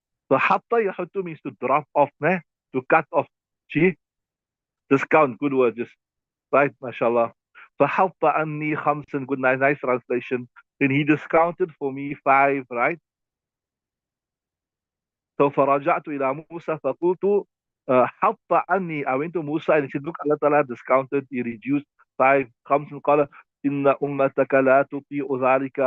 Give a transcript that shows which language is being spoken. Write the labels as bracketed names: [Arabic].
[English] فحط يحط means to drop off, to cut off. See? Discount, good word, just right, mashallah. [Arabic] فحط عني خمسا, [English] good, nice translation. Then he discounted for me 5, right? [Arabic] So فرجعت إلى موسى فقلت حط عني. [English] I went to Musa and he said, look, Allah Ta'ala discounted, he reduced 5. [Arabic] خمس قال إن أمتك لا تطيع ذلك.